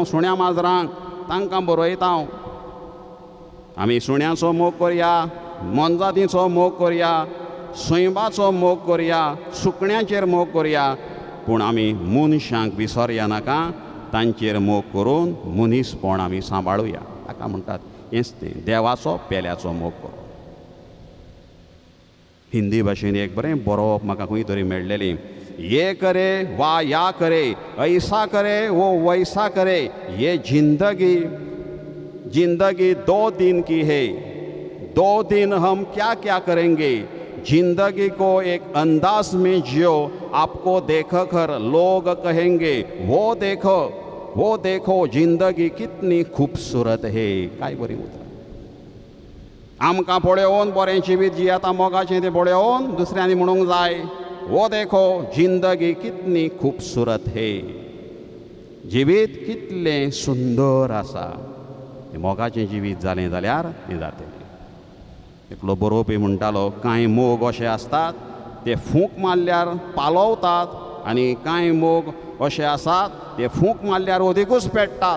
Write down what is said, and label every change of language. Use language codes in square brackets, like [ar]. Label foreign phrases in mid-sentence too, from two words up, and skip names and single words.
[kok] सुण्या माजरांक तांकां बरयता. आमी सुण्याचो मोग करया, मनजातीचो मोग करया, सैमाचो मोग करया, सुकण्याचेर मोग करया, पूण आमी मनशांक विसरया नाका. तांचेर मोग करून मनीसपण आमी सांबाळुया. ताका म्हणटात हेंच तें देवाचो पेल्याचो मोग करप. हिंदी भाशेन एक बरें बरोवप म्हाका खंय तरी मेळ्ळेलें. [hi] ये करे वा या करे, ऐसा करे वो वैसा करे, ये जिंदगी 2 दिन की है, 2 दिन हम क्या क्या करेंगे. जिंदगी को एक अंदाज में जियो, आपको देखकर लोग कहेंगे वो देखो जिंदगी कितनी खूबसूरत है. [kok] काय बरी उतरां. आमकां पळयोवन बरें जिवीत जियेता मोगाचें तें पळयोवन दुसऱ्यांनी म्हणूंक जाय, [hi] वो देखो जिंदगी कितनी खूबसूरत है. [kok] जिवीत कितलें सुंदर आसा. मोगाचें जिवीत जालें जाल्यार तें जातलें. एकलो बरोवपी म्हणटालो, कांय मोग अशे आसतात ते फूंक मारल्यार पालवतात, आनी कांय मोग अशे आसात ते फूंक मारल्यार ओदिकूच पेट्टात.